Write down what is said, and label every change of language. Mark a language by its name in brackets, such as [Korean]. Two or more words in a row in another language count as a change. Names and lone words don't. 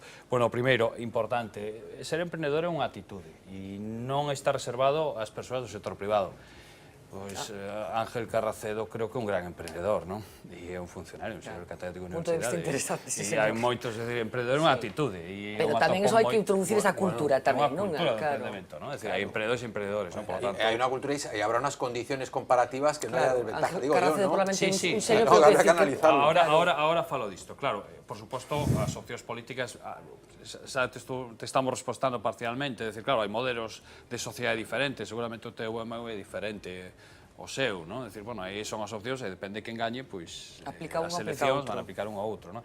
[Galician] Bueno, primeiro, importante, ser emprendedor é unha atitude e non está reservado ás persoas do sector privado. Pois Ángel Carracedo creo que é un gran emprendedor, non? E é un funcionario, un señor catedrático de universidade. [Spanish] Punto de vista interesante, sí, [Galician] E [Spanish] señor. [Galician] hai moitos, é dicir, emprendedor é unha atitude. Pero tamén eso hai que introducir esa cultura tamén, non? Unha cultura de emprendemento, non? É dicir, hai emprendedores e emprendedores, non? [Spanish] Por lo tanto... Hay una cultura y habrá unas condiciones comparativas que no haya desventaja, digo yo, ¿no? Sí, sí, habrá que analizarlo. [Galician] Ahora falo disto, claro, por suposto, as opcións políticas, xa te estamos respostando parcialmente, é dicir, claro, hai modelos de sociedade diferentes, seguramente o teu é diferente o seu, non? É dicir, bueno, aí son as opcións e depende quen gañe, pois as eleccións van a aplicar un ao outro, non?